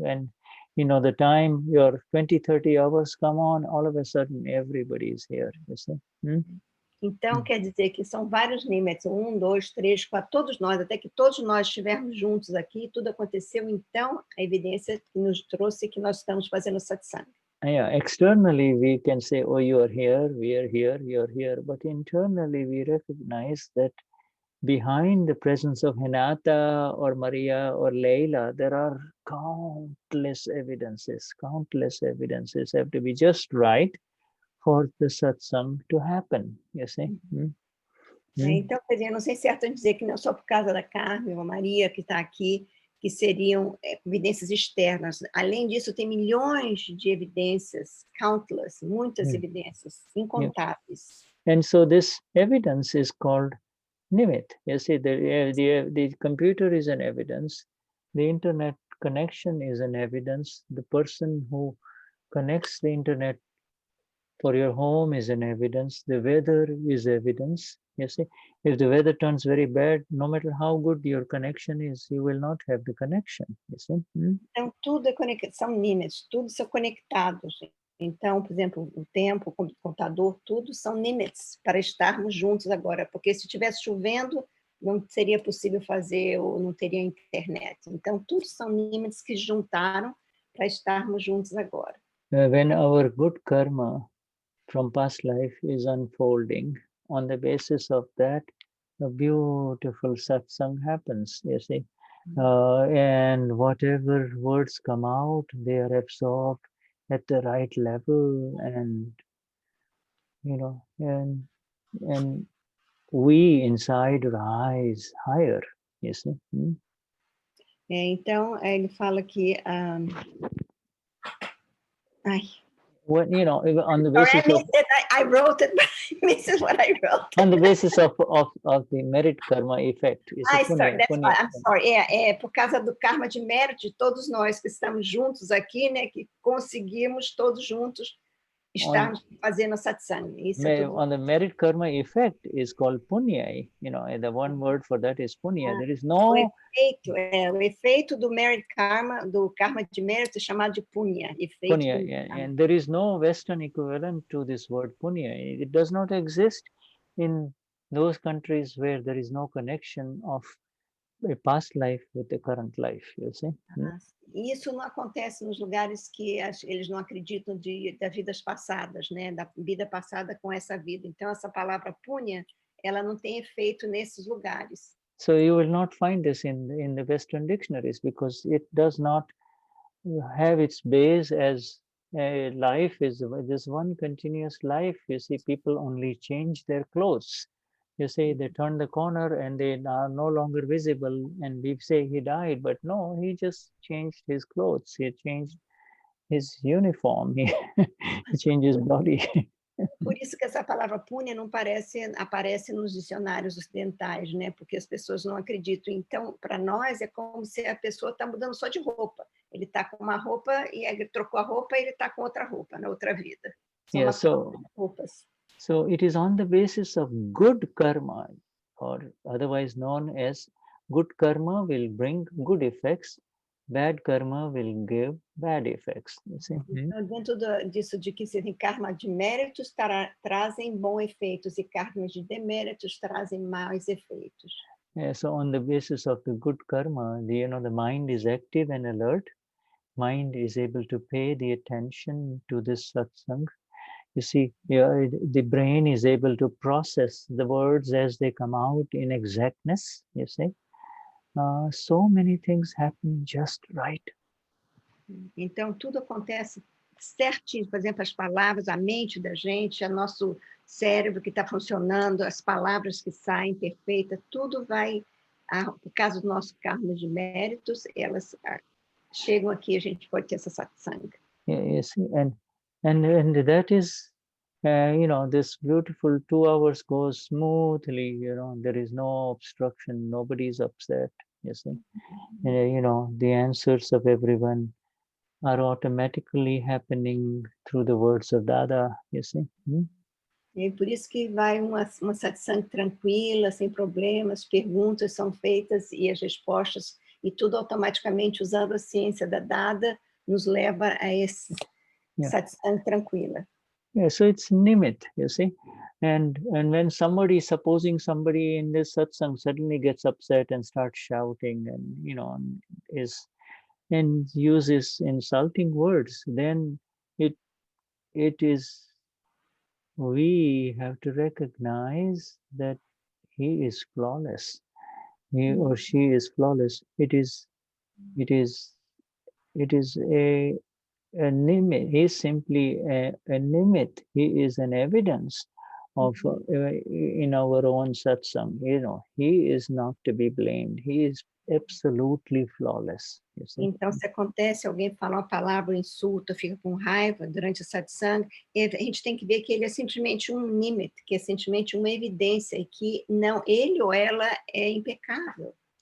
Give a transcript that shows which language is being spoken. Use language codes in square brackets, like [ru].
[en] And the time your 20-30 hours come on, all of a sudden everybody is here, you see. [pt] Então, quer dizer que são vários nimits, 1, 2, 3, 4, todos nós, até que todos nós estivermos juntos aqui, tudo aconteceu, então, a evidência que nos trouxe que nós estamos fazendo satsang. [en] Yeah, externally we can say, oh, you are here, we are here, you are here, but internally we recognize that behind the presence of Renata or Maria or Leila, there are countless evidences have to be just right for the satsang to happen, you see. [pt] Então, quer dizer, não sei se é certo dizer que não só por causa da Carmen ou Maria que está aqui, que seriam evidências externas. Além disso, tem milhões de evidências, [en] countless, [pt] muitas evidências, incontáveis. [en] And so this evidence is called nimit. You see, the computer is an evidence, the internet connection is an evidence, the person who connects the internet for your home is an evidence, the weather is evidence. You see, if the weather turns very bad, no matter how good your connection is, you will not have the connection. You see? [pt] Então, tudo é conectado, são nimits, tudo são conectados. Então, por exemplo, o tempo, o computador, tudo são nimits para estarmos juntos agora, porque se estivesse chovendo, não seria possível fazer, ou não teria internet. Então, tudo são nimits que juntaram para estarmos juntos agora. [en] When our good karma from past life is unfolding, on the basis of that, a beautiful satsang happens, you see. And whatever words come out, they are absorbed at the right level, and and we inside rise higher, you see. [pt] Então, ele fala que [en] When, on the basis I wrote it, but this is what I wrote. On the basis of the merit karma effect. I'm sorry. [pt] É por causa do karma de mérito de todos nós que estamos juntos aqui, né? Que conseguimos todos juntos estarmos fazendo satsang. Isso é tudo. [en] On the merit karma effect is called punya. You know, the one word for that is punya. There is no... [pt] O efeito do [en] merit karma, [pt] do karma de mérito, é chamado de punya. [en] Punya, yeah. And there is no Western equivalent to this word punya. It does not exist in those countries where there is no connection of a past life with the current life, you see. [pt] E isso não acontece nos lugares que eles não acreditam das vidas passadas, né? Da vida passada com essa vida. Então, essa palavra punya, ela não tem efeito nesses lugares. [en] So you will not find this in the Western dictionaries because it does not have its base as a life is this one continuous life. You see, people only change their clothes. You say they turn the corner and they are no longer visible, and we say he died, but no, he just changed his clothes. He changed his uniform. He changed his body. [pt] Por isso que essa palavra punya não aparece nos dicionários ocidentais, né? Porque as pessoas não acreditam. Então, para nós, é como se a pessoa está mudando só de roupa. Ele está com uma roupa e ele trocou a roupa e ele está com outra roupa, na outra vida. São roupas. [en] So it is on the basis of good karma, or otherwise known as good karma will bring good effects, bad karma will give bad effects. You see? [pt] Então, dentro disso de que se tem karma de méritos trazem bons efeitos e karmas de deméritos trazem maus efeitos. [en] Yeah, so on the basis of the good karma, the mind is active and alert. Mind is able to pay the attention to this satsang. You see, the brain is able to process the words as they come out in exactness, you see. So many things happen just right. [pt] Então, tudo acontece certinho. Por exemplo, as palavras, a mente da gente, o nosso cérebro que está funcionando, as palavras que saem perfeitas, tudo vai, por causa do nosso karma de méritos, elas chegam aqui, a gente pode ter essa satsang. [en] Yeah, you see, and that is, this beautiful 2 hours goes smoothly, there is no obstruction, nobody's upset, you see. The answers of everyone are automatically happening through the words of Dada, you see. [pt] E por isso que vai uma satsang tranquila, sem problemas, perguntas são feitas e as respostas, e tudo automaticamente usando a ciência da Dada, nos leva a esse satsang tranquila. [en] Yeah, so it's nimit, you see. And when supposing somebody in this satsang suddenly gets upset and starts shouting and, and uses insulting words, then it is, we have to recognize that he is flawless. He or she is flawless. It is a nimit. He is simply a nimit. He is an evidence of in our own satsang. He is not to be blamed. He is absolutely flawless. You see? [pt] Então, se acontece, alguém fala uma palavra, um insulto, fica com raiva durante o satsang, a gente tem que ver que ele é simplesmente um nimit, que é simplesmente uma evidência, e que não, ele ou ela é impecável.